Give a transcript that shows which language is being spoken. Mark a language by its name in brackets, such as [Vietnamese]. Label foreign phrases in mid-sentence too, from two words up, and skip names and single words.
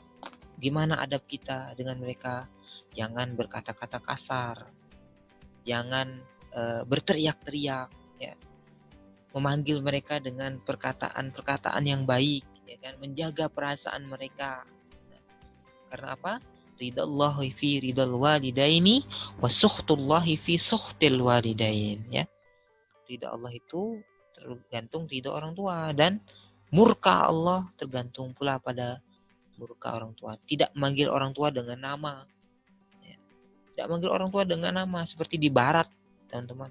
[Indonesian] Gimana adab kita dengan mereka? Jangan berkata-kata kasar, jangan berteriak-teriak, ya. Memanggil mereka dengan perkataan-perkataan yang baik, ya kan? Menjaga perasaan mereka. Karena apa? [Arabic] رضا الله في رضا الوالدين وسخط الله في سخط الوالدين، ya. [Indonesian] Ridha Allah itu tergantung ridha orang tua dan murka Allah tergantung pula pada murka orang tua. Tidak memanggil orang tua dengan nama, ya. Tidak memanggil orang tua dengan nama seperti di barat, teman-teman.